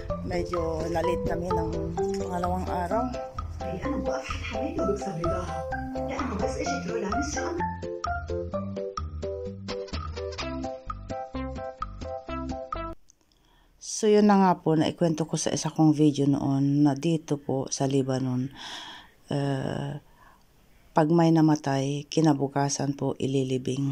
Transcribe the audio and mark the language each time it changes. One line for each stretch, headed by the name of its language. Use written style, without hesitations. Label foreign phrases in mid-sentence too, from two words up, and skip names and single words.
Filipino: Medyo nalit kami ng pangalawang araw.
Arabic: أنا بقف حمايته وبكسر رضاها لأنه بس إجت رولا نسي أمر.
Filipino: So yun na nga po, naikwento ko sa isa kong video noon na dito po sa Lebanon, pag may namatay, kinabukasan po ililibing.